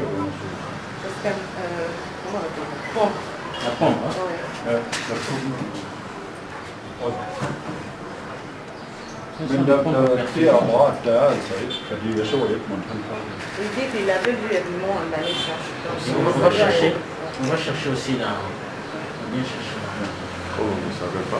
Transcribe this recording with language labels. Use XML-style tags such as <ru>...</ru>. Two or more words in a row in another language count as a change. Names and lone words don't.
<fr>La pompe, hein?</fr> <da>Men der er flere apparat, der er altså ikke, fordi jeg så Edmund, han har det.</da> <fr>Il dit qu'il avait vu Edmond en année On va chercher aussi là. On va bien chercher là. Oh, on ne savait pas.</fr>